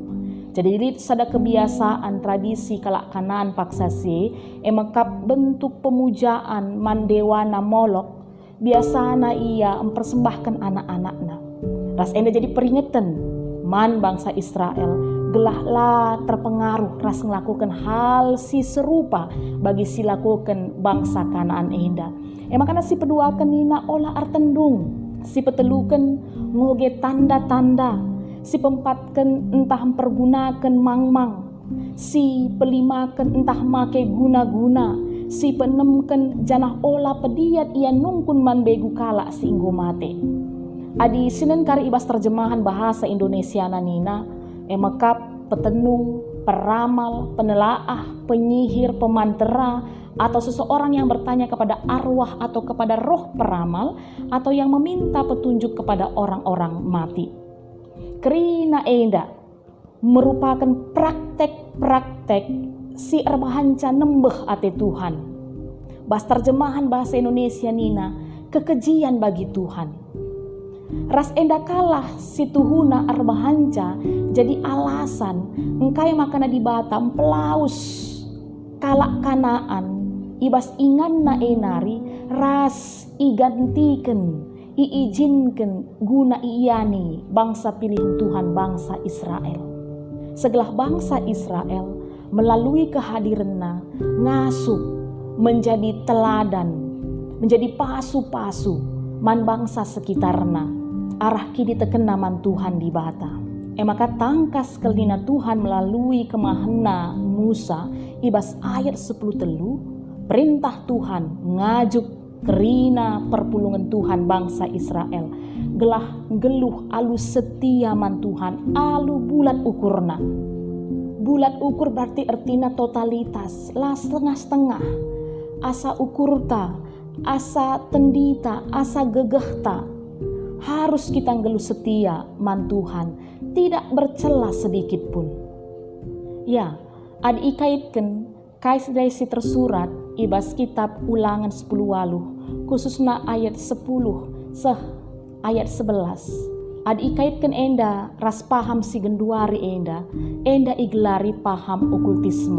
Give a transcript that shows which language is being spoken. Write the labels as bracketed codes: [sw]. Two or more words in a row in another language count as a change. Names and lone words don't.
[btx] Jadi sada kebiasaan tradisi kalak Kanaan paksasi emakap [id] bentuk pemujaan [btx] mandewana Molok biasana ia mempersembahkan anak-anakna. Ras enda jadi peringatan man bangsa Israel gelahlah [id] terpengaruh ras melakukan hal si serupa [btx] bagi si lakukan bangsa Kanaan enda. Makana si peduakan nina olah artendung si petelukan ngoge tanda-tanda si pempatkan entah mempergunakan mang-mang, si pelimakan entah make guna-guna, si penemken janah olah pediat ia nungkun man begu kala si inggo mate. Adi sinen kari ibas terjemahan bahasa Indonesia nina, [id] emakap petenung, peramal, penelaah, penyihir, pemantera, atau seseorang yang bertanya kepada arwah atau kepada roh peramal, atau yang meminta petunjuk kepada orang-orang mati. [btx] Kerina enda [id] merupakan praktek-praktek [btx] si erbahanca nembeh ate Tuhan. Bas [id] terjemahan bahasa Indonesia [btx] nina [id] kekejian bagi Tuhan. [btx] Ras enda kalah si tuhuna erbahanca jadi alasan engkai makana di Batam pelaus kalak Kanaan ibas inganna enari ras igantikan iizinkan guna iyani bangsa pilihan Tuhan bangsa Israel. Segelah bangsa Israel [id] melalui kehadirannya [btx] ngasuh [id] menjadi teladan, menjadi pasu-pasu [btx] man bangsa sekitarna arah kini tekena man Tuhan di bata. Maka tangkas kelina Tuhan melalui kemahana Musa ibas ayat 10 telu perintah Tuhan ngajuk kerina perpulungan Tuhan bangsa Israel gelah geluh alu setia man Tuhan alu bulat ukurna. [id] Bulat ukur berarti artinya totalitas [btx] lah setengah-setengah asa ukurta asa tendita asa gegehta [id] harus kita [btx] geluh setia man Tuhan [id] tidak bercela sedikit pun. [btx] Ya, adi ikaitkan kais dari si tersurat ibas kitab Ulangan 10 khususnya ayat 10 ayat 11. Adi ikaitkan enda ras paham si genduari enda igelari [id] paham okultisme.